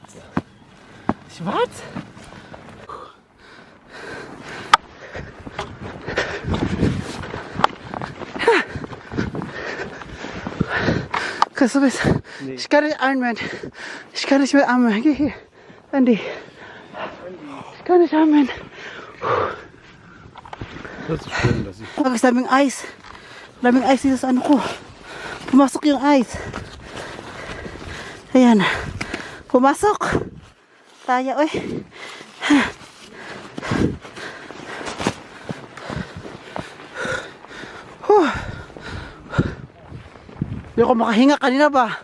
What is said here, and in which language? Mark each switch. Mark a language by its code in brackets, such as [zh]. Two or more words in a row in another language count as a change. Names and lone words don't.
[de] Schwarz? Kannst du bis? Nee. Ich kann nicht atmen. Ich kann nicht mehr atmen. Geh hier. Andi. Ich kann nicht atmen. Das ist schön, dass ich... [tl] Ang daming ice. Daming ice dito sa ano ko. Pumasok yung ice. Ayan. Pumasok. Tayo, oy. Hindi ako makahinga kanina ba.